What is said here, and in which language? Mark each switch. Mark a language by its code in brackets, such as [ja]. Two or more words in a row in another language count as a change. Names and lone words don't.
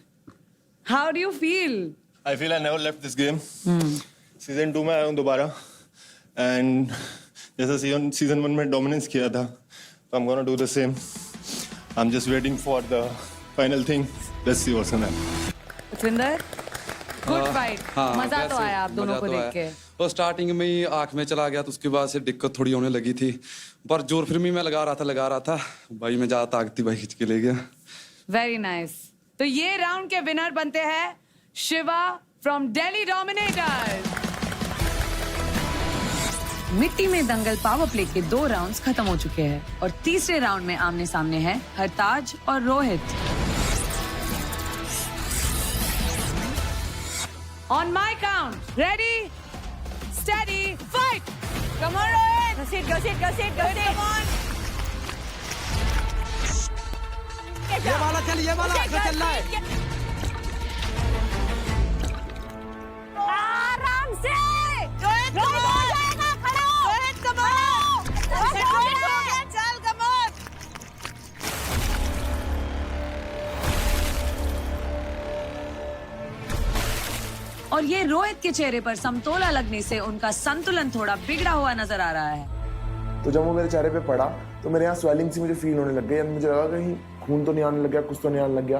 [en] How do you feel? I feel I never left this game. [hi] सीजन 2 में आया हूँ दोबारा, एंड जैसा सीजन 1 में डोमिनेंस किया था, तो [en] I'm gonna do the same. I'm just waiting for the final thing. Let's see what's gonna happen. [hi] उत्विंदर, [en] good fight, [hi] मजा तो आया आप दोनों को देख के। तो स्टार्टिंग में ही आंख में चला गया, तो उसके बाद से दिक्कत थोड़ी होने लगी थी, पर जोर फिर भी मैं लगा रहा था। भाई मैं ज्यादा ताकती भाई खींच के ले गया। [en] very nice. [hi] तो ये राउंड के विनर बनते हैं शिवा फ्रॉम दिल्ली डोमिनेटर्स। मिट्टी में दंगल पावर प्ले के 2 राउंड्स खत्म हो चुके हैं और तीसरे राउंड में आमने सामने है हरताज और रोहित। [en] On my count, ready, steady, fight! Come on, Rohit! Go sit. Come on! [hi] ये वाला ऐसे चल रहा है। आराम से। रोहित हो जाएगा, खड़ा हो। रोहित [en] come on. चल come on. [hi] और ये रोहित के चेहरे पर समतोला लगने से उनका संतुलन थोड़ा बिगड़ा हुआ नजर आ रहा है। तो जब वो मेरे चेहरे पे पड़ा तो मेरे यहाँ स्वेलिंग सी मुझे फील होने लग गई, एंड मुझे लगा कहीं खून तो नहीं आने लग गया, कुछ तो नहीं आने लग गया।